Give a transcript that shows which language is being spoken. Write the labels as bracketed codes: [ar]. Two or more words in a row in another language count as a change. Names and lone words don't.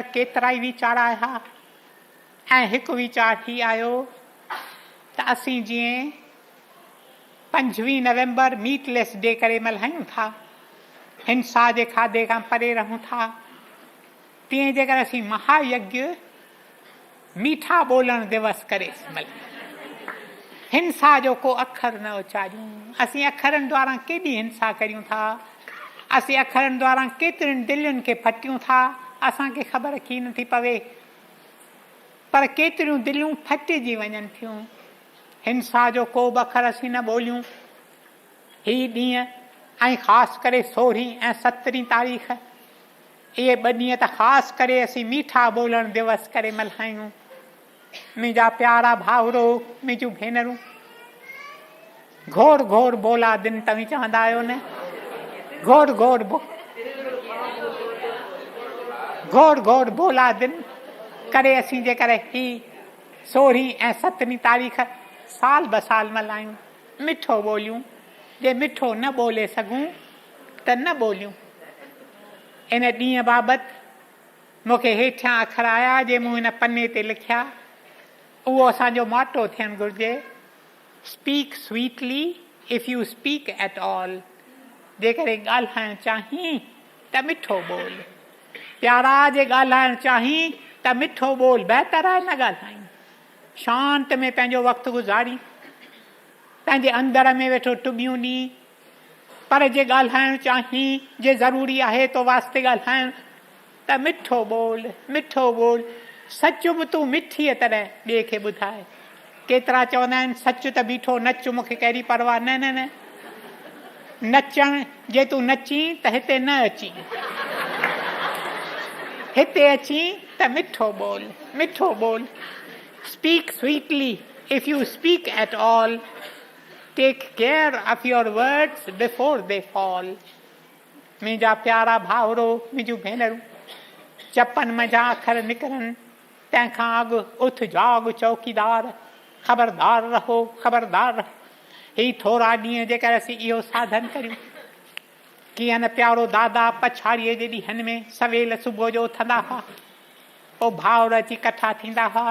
[sd] केतिरा ई वीचार आया ऐं हिकु वीचार ही आयो त असीं जीअं 25 नवंबर [en] meatless day [sd] करे मल्हायूं था, हिंसा जे खाधे खां परे रहूं था, तीअं जेकर असीं महायज्ञ मीठा ॿोलण दिवस करे हिंसा जो को अखर न उचारियूं। असीं अखरनि द्वारा केॾी हिंसा करियूं था, असीं अखरनि द्वारा केतिरियुनि दिलियुनि खे फटियूं था, असांखे ख़बर की नथी पवे, पर केतिरियूं दिलियूं फटिजी वञनि थियूं। हिंसा जो को बि अखर असीं न ॿोलियूं। ही ॾींहं ऐं ख़ासि करे 16 ऐं 17 तारीख़, इहे 2 ॾींहं त ख़ासि करे असीं मीठा ॿोलण दिवस करे मल्हायूं। मुंहिंजा प्यारा भाउरो, मुंहिंजूं भेनरूं, घोर घोर बोला दिन तव्हीं चवंदा आहियो न, घोर घोर बोला दिन करे असीं जेकर ही 16 ऐं 17 तारीख़ साल ब साल मल्हायूं, मिठो ॿोलियूं। जे मिठो न ॿोले सघूं त न ॿोलियूं। इन ॾींहं बाबति मूंखे हेठियां अखर आया जे मूं हिन पने ते लिखिया, उहो असांजो मोटो थियणु घुरिजे, [en] speak sweetly if you speak at all. [sd] जेकॾहिं ॻाल्हाइणु चाहीं त मिठो ॿोल, प्यारा जे ॻाल्हाइणु चाहीं त मिठो ॿोल, बहितर आहे न ॻाल्हायूं। शांति में पंहिंजो वक़्तु गुज़ारी, पंहिंजे अंदर में वेठो टुॿियूं ॾींहुं, पर जे ॻाल्हाइणु चाहीं, जे ज़रूरी आहे तो वास्ते ॻाल्हाइणु, त मिठो ॿोल, मिठो ॿोल। सच बि तूं मिठीअ तरह ॿिए खे ॿुधाए। केतिरा चवंदा आहिनि सच त बीठो नच, मूंखे कहिड़ी परवाह न न न। नचण जे तूं नची त हिते न अची, हिते अची त मिठो ॿोल, मिठो ॿोल। [en] speak sweetly if you speak at all, take care of your words before they fall. [sd] मुंहिंजा प्यारा भाउरो, मुंहिंजूं भेनरूं, चपनि मंझां अखर निकिरनि तंहिंखां अॻु उथ जाग चौकीदार, ख़बरदार रहो, ख़बरदार रहो। ही थोरा ॾींहं जेकर असीं इहो साधन करियूं, कीअं न प्यारो दादा पछाड़ीअ जे ॾींहंनि में सवेल सुबुह जो उथंदा हुआ, पोइ भाउर अची कठा थींदा हुआ।